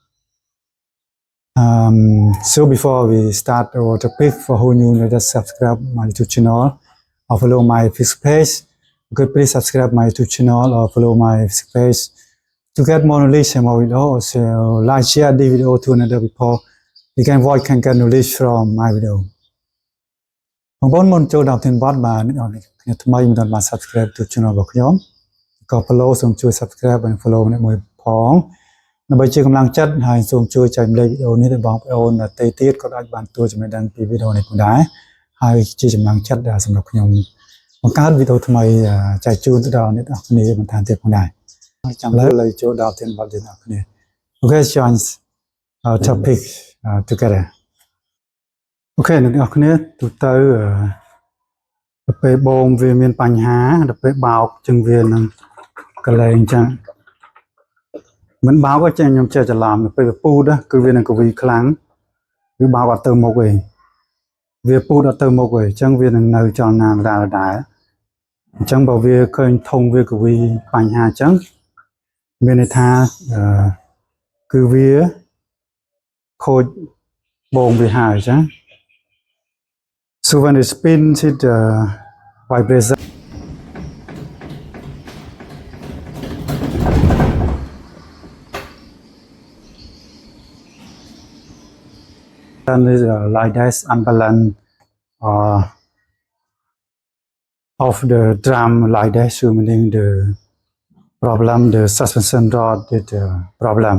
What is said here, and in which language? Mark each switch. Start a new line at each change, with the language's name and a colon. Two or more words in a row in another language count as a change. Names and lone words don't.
English: So before we start our topic, for who new, let us subscribe my YouTube channel or follow my Facebook page. Okay, please subscribe my YouTube channel or follow my Facebook page to get more knowledge and more video. So like, share the video to another people. You can watch and get knowledge from my video.
Khmer: បងប្អូនមុនចូលដល់ធានបទបាទអ្នកគ្នាថ្មីមិនទាន់បាន
English: subscribe YouTube channel
Khmer: របស់ខ្ញុំក៏ follow សូមជួយ subscribe និង follow អ្នកមួយផងដើម្បីជាកម្លាំងចិត្តហើយសូមជួយចែករំលែកវីដេអូនេះទៅបងប្អូនដទៃទៀតក៏អាចបានទទួលចំណេះដឹងពីវីដេអូនេះផងដែរហើយជាកម្លាំងចិត្តសម្រាប់ខ្ញុំបង្កើតវីដេអូថ្មីចែកជូនទៅដល់អ្នកនរគ្នាបន្តទៀតផងដែរហើយចាំលើចូលដល់ធានបទទៀតអ្នកគ្នា
English: Okay, join our topic together.
Khmer: Okay, អ្នកនរគ្នាទូទៅទៅពេលបូមវាមានបញ្ហាទៅពេលបោកជឹងវានឹង កលែងចឹងមិនបោកក៏ចេះខ្ញុំចេះច្រឡំទៅពេលវាពូតគឺវានឹងកវីខ្លាំងវាបោកអត់ទៅមុខទេវាពូតអត់ទៅមុខទេអញ្ចឹងវានឹងនៅចលនាដែរអញ្ចឹងបើវាឃើញធុងវាកវីបញ្ហាអញ្ចឹងមានន័យថាគឺវាខូចបូមវាហើយអញ្ចឹង
English: So when it spins, it vibrates. And is like that unbalance of the drum like that, so meaning the problem, the suspension rod is the problem.